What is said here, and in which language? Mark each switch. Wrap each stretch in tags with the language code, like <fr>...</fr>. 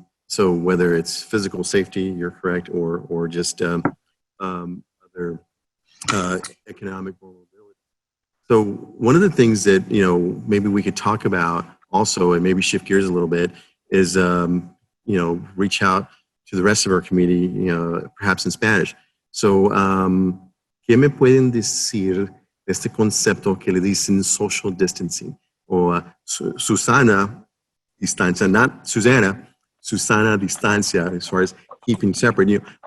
<en>So whether it's physical safety, you're correct, or just other economic vulnerability. So one of the things that maybe we could talk about also, and maybe shift gears a little bit, is reach out to the rest of our community, perhaps in Spanish.</en> <es>So, ¿qué me pueden decir de este concepto que le dicen</es> <en>social distancing</en> <es>o Susana distancia,</es> <en>not Susanna?</en> <es>Susana distancia,</es> <en>as far as keeping separate.</en>